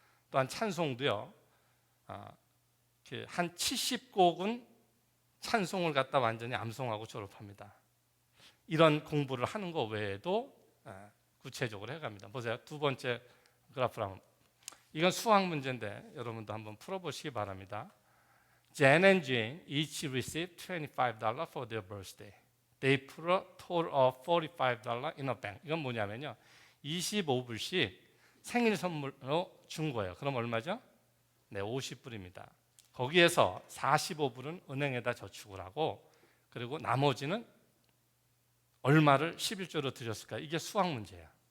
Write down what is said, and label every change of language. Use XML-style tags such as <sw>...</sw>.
<ko>또한 찬송도요, 한 70곡은 찬송을 갖다 완전히 암송하고 졸업합니다. 이런 공부를 하는 것 외에도 구체적으로 해갑니다. 보세요. 두 번째 그래프를 한번. 이건 수학 문제인데 여러분도 한번 풀어보시기 바랍니다.</ko> <en>Jan and Jane each received $25 for their birthday. They put a total of $45 in a bank.</en> <ko>이건 뭐냐면요, 25불씩 생일 선물로 준 거예요. 그럼 얼마죠? 네, 50불입니다. 거기에서 45불은 은행에다 저축을 하고, 그리고 나머지는 얼마를 11조로 드렸을까? 이게 수학 문제예요.</ko>